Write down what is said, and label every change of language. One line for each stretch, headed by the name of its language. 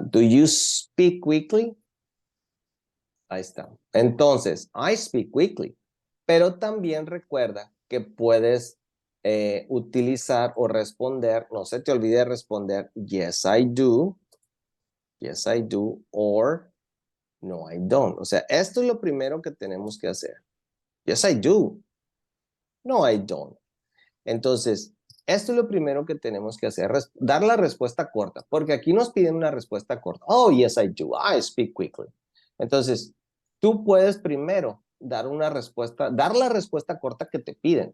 English: Do you speak quickly?
Spanish: Ahí está. Entonces,
English: I speak quickly.
Spanish: Pero también recuerda que puedes utilizar o responder, no se te olvide responder
English: yes I do, or no I don't.
Spanish: O sea, esto es lo primero que tenemos que hacer.
English: Yes I do, no I don't.
Spanish: Entonces, esto es lo primero que tenemos que hacer, dar la respuesta corta, porque aquí nos piden una respuesta corta.
English: Oh, yes I do, I speak quickly.
Spanish: Entonces, tú puedes primero dar la respuesta corta que te piden.